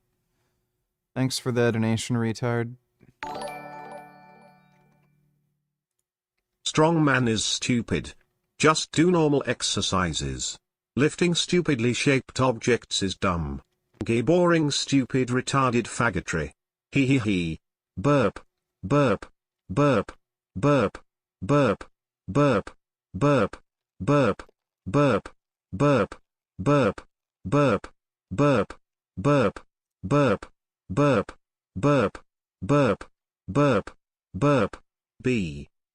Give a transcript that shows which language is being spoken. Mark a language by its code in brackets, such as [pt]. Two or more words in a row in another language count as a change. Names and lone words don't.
[en] Thanks for the donation, retard. Strongman is stupid. Just do normal exercises. Lifting stupidly shaped objects is dumb. Gay, boring, stupid, retarded faggotry. Hee hee hee. Burp. Burp. Burp. Burp. Burp. Burp. Burp. Burp. Burp. Burp. Burp. Burp. Burp. Burp. Burp. Burp, burp, burp, burp, burp, B.